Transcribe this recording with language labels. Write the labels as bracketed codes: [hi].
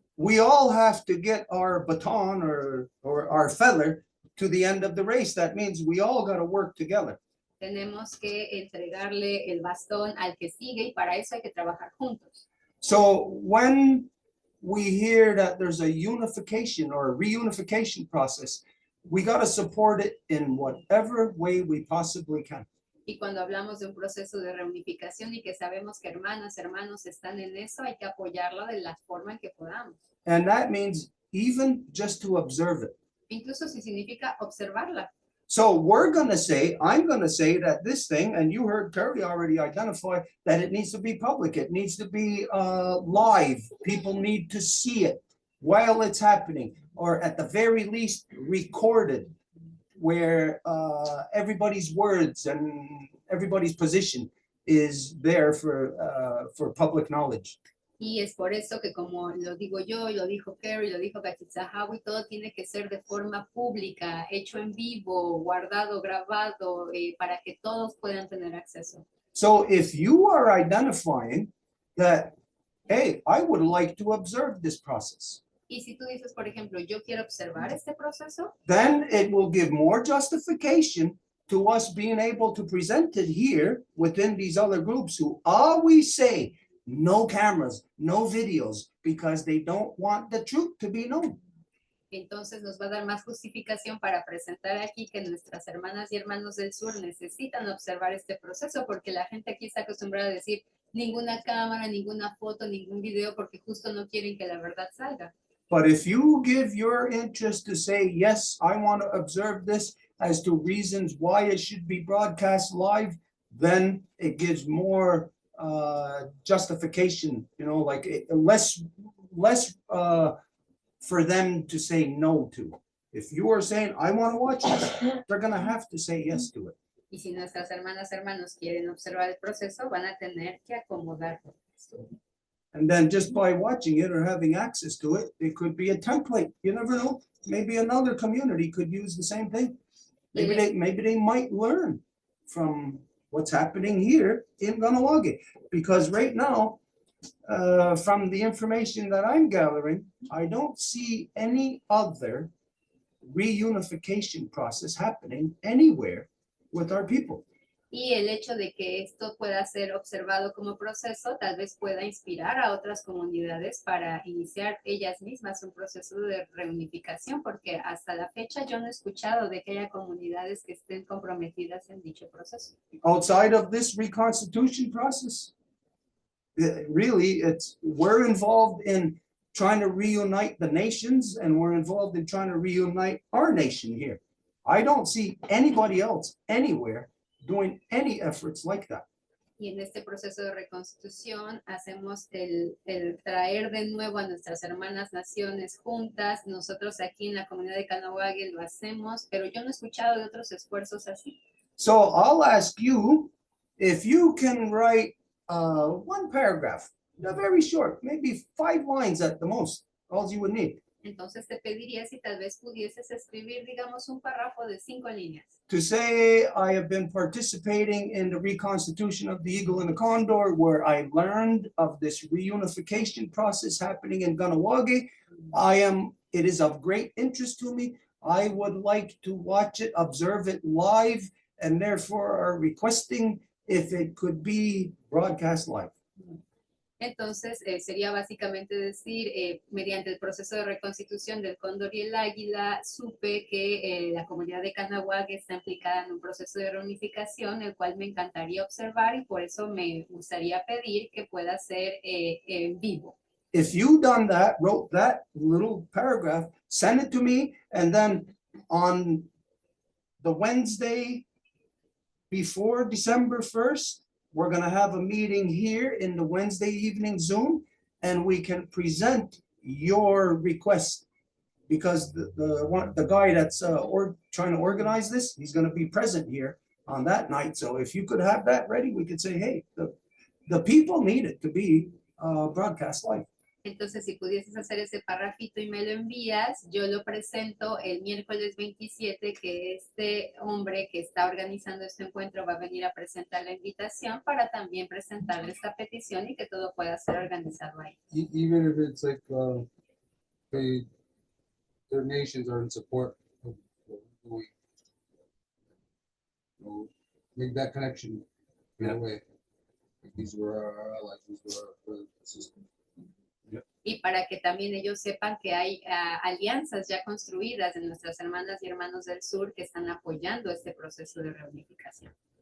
[en] We all have to get our baton or our feather to the end of the race. That means we all got to work together. [es] Tenemos que entregarle el bastón al que sigue, y para eso hay que trabajar juntos. [en] So when we hear that there's a unification or a reunification process, we got to support it in whatever way we possibly can. [es] Y cuando hablamos de un proceso de reunificación y que sabemos que hermanos están en eso, hay que apoyarlo de la forma en que podamos. [en] And that means even just to observe it. [es] Incluso si significa observarla. [en] So I'm going to say that this thing, and you heard Kerry already identify that it needs to be public. It needs to be live. People need to see it while it's happening, or at the very least recorded, where everybody's words and everybody's position is there for public knowledge. [es] Y es por eso que, como lo digo yo, lo dijo Kerry, lo dijo Katsitsahawi, todo tiene que ser de forma pública, hecho en vivo, guardado, grabado, para que todos puedan tener acceso. [en] So if you are identifying that, hey, I would like to observe this process, [es] Y si tú dices, por ejemplo, yo quiero observar este proceso, [en] then it will give more justification to us being able to present it here within these other groups who always say no cameras, no videos, because they don't want the truth to be known. [es] entonces nos va a dar más justificación para presentar aquí que nuestras hermanas y hermanos del sur necesitan observar este proceso, porque la gente aquí está acostumbrada a decir ninguna cámara, ninguna foto, ningún video, porque justo no quieren que la verdad salga. [en] But if you give your interest to say, yes, I want to observe this as to reasons why it should be broadcast live, then it gives more justification, like less for them to say no to. If you are saying, I want to watch this, they're going to have to say yes to it. [es] Y si nuestras hermanos quieren observar el proceso, van a tener que acomodarlo. [en] And then just by watching it or having access to it, it could be a template. You never know. Maybe another community could use the same thing. Maybe they might learn from what's happening here in Kahnawake. Because right now, from the information that I'm gathering, I don't see any other reunification process happening anywhere with our people. [es] Y el hecho de que esto pueda ser observado como proceso tal vez pueda inspirar a otras comunidades para iniciar ellas mismas un proceso de reunificación, porque hasta la fecha yo no he escuchado de que haya comunidades que estén comprometidas en dicho proceso. [en] Outside of this reconstitution process, really, we're involved in trying to reunite the nations, and we're involved in trying to reunite our nation here. I don't see anybody else anywhere doing any efforts like that. [es] Y en este proceso de reconstitución hacemos el traer de nuevo a nuestras hermanas naciones juntas. Nosotros aquí en la comunidad de Kahnawake lo hacemos, pero yo no he escuchado de otros esfuerzos así. [en] So I'll ask you if you can write one paragraph, very short, maybe 5 lines at the most, all you would need. [es] Entonces te pediría si tal vez pudieses escribir, digamos, un párrafo de 5 líneas. [en] To say I have been participating in the Reconstitution of the Eagle and the Condor, where I learned of this reunification process happening in Kahnawake. It is of great interest to me. I would like to watch it, observe it live, and therefore are requesting if it could be broadcast live. [es] Entonces, sería básicamente decir, mediante el proceso de reconstitución del Cóndor y el Águila, supe que la comunidad de Kahnawake está implicada en un proceso de reunificación, el cual me encantaría observar y por eso me gustaría pedir que pueda ser en vivo. [en] If you done that, wrote that little paragraph, send it to me, and then on the Wednesday before December 1st, we're going to have a meeting here in the Wednesday evening Zoom, and we can present your request because the guy that's trying to organize this, he's going to be present here on that night. So if you could have that ready, we could say, hey, the people need it to be broadcast live. [es] Entonces, si pudieses hacer ese parrafito y me lo envías, yo lo presento el miércoles 27, que este hombre que está organizando este encuentro va a venir a presentar la invitación para también presentarle esta petición y que todo pueda ser organizado ahí. [en] Even if it's like their nations are in support of what we're doing. Make that connection that way. Like these were our allies, these were our systems. [es] Y para que también ellos sepan que hay alianzas ya construidas de nuestras hermanas y hermanos del sur que están apoyando este proceso de reunificación.